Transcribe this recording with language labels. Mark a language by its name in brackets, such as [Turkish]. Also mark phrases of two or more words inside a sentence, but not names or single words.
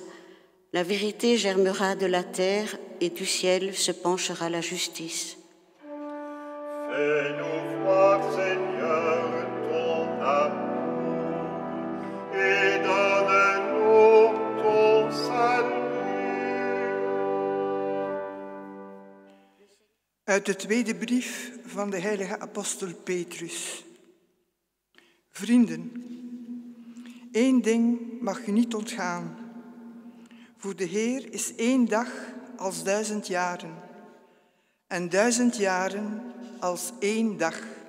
[French] La vérité germera de la terre et du ciel se penchera la justice. Fais-nous voir, Seigneur, ton amour, et donne-nous ton salut. [Dutch] Uit de tweede brief van de heilige apostel Petrus. Vrienden, één ding mag u niet ontgaan. Voor de Heer is 1 dag als 1000 jaren, en 1000 jaren als 1 dag.